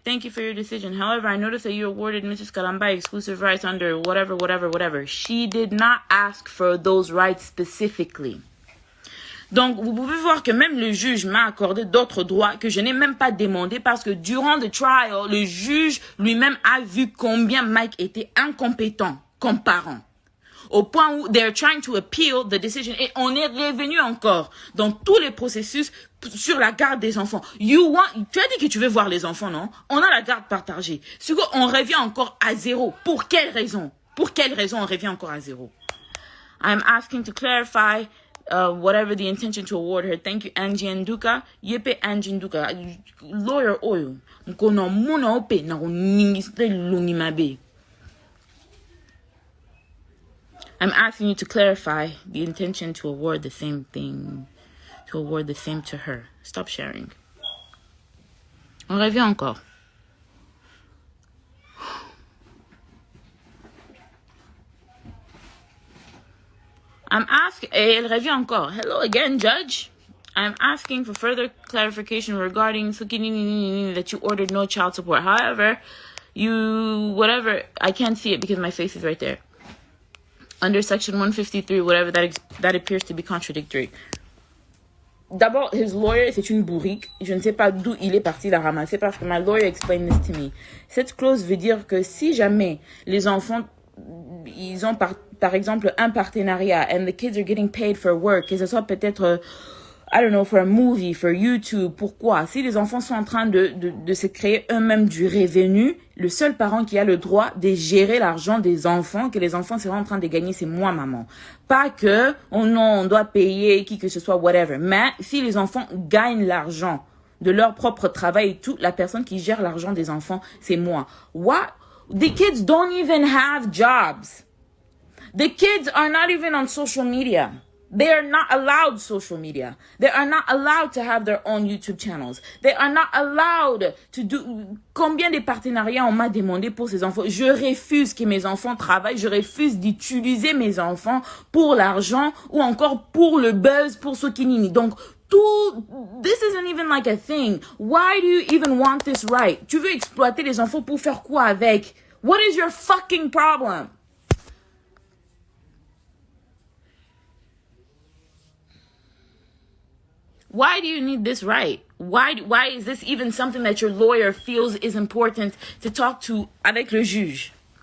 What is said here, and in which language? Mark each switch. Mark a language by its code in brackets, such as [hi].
[en] Thank you for your decision. However, I noticed that you awarded Mrs. Kalamba exclusive rights under whatever. She did not ask for those rights specifically. [fr] Donc, vous pouvez voir que même le juge m'a accordé d'autres droits que je n'ai même pas demandé parce que durant le trial, le juge lui-même a vu combien Mike était incompétent comme parent. Au point où [en] they're trying to appeal the decision. [fr] Et on est revenu encore dans tous les processus sur la garde des enfants. Tu as dit que tu veux voir les enfants, non? On a la garde partagée. C'est quoi? On revient encore à zéro. Pour quelle raison? On revient encore à zéro? [en] I'm asking to clarify whatever the intention to award her. Thank you, Angie Nduka. Yepe Angie Nduka. Lawyer oyo. Mkono muna ope na uningiste lungimabe. I'm asking you to clarify the intention to award the same thing, to award the same to her. Stop sharing. [fr] On revient encore. [en] I'm asking, [fr] elle revient encore. [en] Hello again, Judge. I'm asking for further clarification regarding that you ordered no child support. However, I can't see it because my face is right there. under section 153, whatever that appears to be contradictory. [fr] D'abord, [en] his lawyer, [fr] c'est une bourrique. Je ne sais pas d'où il est parti la ramasser parce que [en] my lawyer explained this to me. [fr] Cette clause veut dire que si jamais les enfants, ils ont par exemple un partenariat [en] and the kids are getting paid for work, [fr] que ce soit peut-être, [en] I don't know, for a movie, for YouTube, [fr] pourquoi? Si les enfants sont en train de se créer eux-mêmes du revenu, le seul parent qui a le droit de gérer l'argent des enfants, que les enfants seraient en train de gagner, c'est moi, maman. Pas que, oh non, on doit payer qui que ce soit, whatever. Mais si les enfants gagnent l'argent de leur propre travail et tout, la personne qui gère l'argent des enfants, c'est moi. [en] What? The kids don't even have jobs. The kids are not even on social media. They are not allowed social media. They are not allowed to have their own YouTube channels. They are not allowed to do... [fr] Combien de partenariats on m'a demandé pour ces enfants? Je refuse que mes enfants travaillent. Je refuse d'utiliser mes enfants pour l'argent ou encore pour le buzz, pour ce qui n'est. Donc, [en] this isn't even like a thing. Why do you even want this right? [fr] Tu veux exploiter les enfants pour faire quoi avec? [en] What is your fucking problem? Why do you need this right? Why is this even something that your lawyer feels is important to talk to [fr] avec le juge?